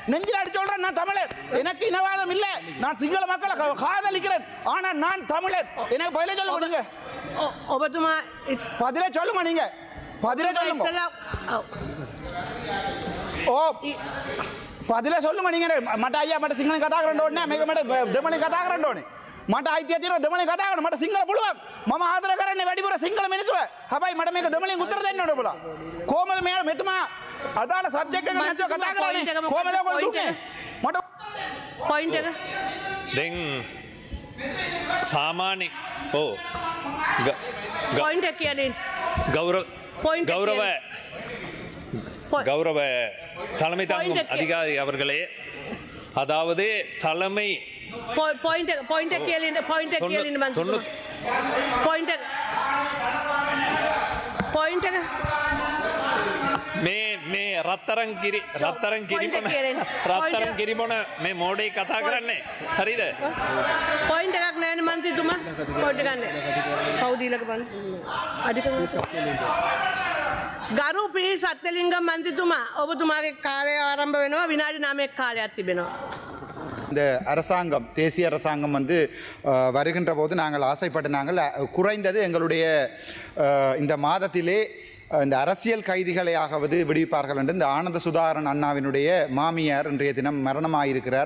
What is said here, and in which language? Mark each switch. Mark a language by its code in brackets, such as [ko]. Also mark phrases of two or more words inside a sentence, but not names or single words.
[ta] நெஞ்சில் அடிச்சு சொல்றேன், நான் தமிழர், எனக்கு இனவாதம் இல்லை, நான் சிங்கள மக்களை காதலிக்கிறேன், ஆனால் நான் தமிழர். எனக்கு பதிலே சொல்ல கொடுங்க. [si] ඔබතුමා [ta] பதிலே சொல்லுங்க, நீங்க பதிலே சொல்லுங்க. [si] ඉස්සලා [ta] ஓ பதிலே சொல்லுங்க நீங்க. [si] මට අයියා මට සිංහලෙන් කතා කරන්න ඕනේ නැහැ, මේක මට දෙමළෙන් කතා කරන්න ඕනේ. මට අයිතිය තියෙනවා දෙමළෙන් කතා කරන්න, මට සිංහල පුළුවන්. මම ආදර කරන්නේ වැඩිපුර සිංහල මිනිස්සුව. හැබැයි මට මේක දෙමළෙන් උත්තර දෙන්න ඕනේ ඔබලා. කොහමද මෙතුමා අදාළ සබ්ජෙක්ට් එක නැතුව කතා කරන්නේ? කොහමද ඔයගොල්ලෝ දුන්නේ? මට පොයින්ට් එක දැන් සාමාන්‍ය පොයින්ට් එක කියන්නේ Point [ta] கௌரவ கௌரவ தலைமை தாங்கும் Point அதிகாரி அவர்களே, அதாவது தலைமை [si] පොයින්ට් එක කියලා පොයින්ට් එක කියලා මම පොයින්ට් එක මේ රත්තරන් කිරිබොන මේ මෝඩේ කතා කරන්නේ හරිද? පොයින්ට් එකක් නැහැ මන්ත්‍රීතුමා. පොයින්ට් එකක් නැහැ. කවුද ඊළඟ පන්ති? අධිකරණ ගරු පී සත්‍යලිංගම් මන්ත්‍රීතුමා, ඔබතුමාගේ කාර්යය ආරම්භ වෙනවා. විනාඩි 9ක් කාලයක් තිබෙනවා. [ta] இந்த அரசாங்கம், தேசிய அரசாங்கம் வந்து வருகின்ற போது நாங்கள் ஆசைப்பட்ட நாங்கள் குறைந்தது எங்களுடைய இந்த மாதத்திலே இந்த அரசியல் கைதிகளையாவது விடுவிப்பார்கள் என்று இந்த ஆனந்த சுதாகரன் அண்ணாவினுடைய மாமியார் இன்றைய தினம் மரணமாயிருக்கிறார்.